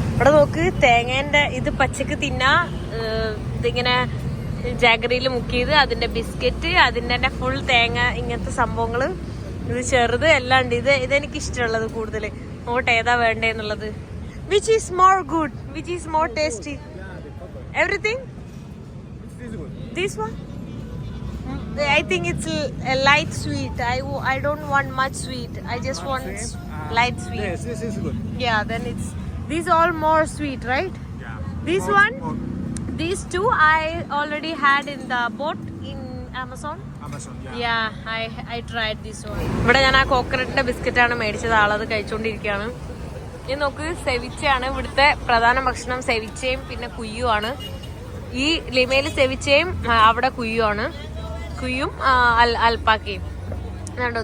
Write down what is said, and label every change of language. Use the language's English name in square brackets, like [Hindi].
[Malayalam] ഇവിടെ നോക്ക്, തേങ്ങേന്റെ ഇത് പച്ചക്ക് തിന്നാ, ഇതിങ്ങനെ ജാഗറിയിൽ മുക്കിയത്, അതിന്റെ ബിസ്ക്കറ്റ്, അതിന്റെ തന്നെ ഫുൾ തേങ്ങ, ഇങ്ങനത്തെ സംഭവങ്ങള്. ഇത് ചെറുത് എല്ലാം ഉണ്ട്. ഇതെനിക്ക് ഇഷ്ടമുള്ളത് കൂടുതൽ. നോട്ട് ഏതാ വേണ്ടേന്നുള്ളത്. [English] Which is more good, which is more tasty, everything. This one? I think it's a light sweet. I don't want much sweet. I just want light sweet. Yes, this is good. Yeah, then it's these all more sweet, right? Yeah. This one, these two I already had in the boat in Amazon. Amazon, yeah. Yeah, I tried this one. [Malayalam] ഇവിടെ ഞാൻ ആ കോക്കനട്ടിന്റെ biscuit ആണ് മേടിച്ചത്. ആളത് കഴിച്ചുകൊണ്ടിരിക്കുകയാണ്. ഇനി നോക്ക്, സെവിച്ചയാണ് ഇവിടുത്തെ പ്രധാന ഭക്ഷണം. സെവിച്ചയും പിന്നെ കുയ്യുമാണ്. ഈ ലിമയിൽ സെവിച്ചയും അവിടെ കുയ്യുമാണ്. കുയ്യും അൽപ്പാക്കയും കണ്ടോ.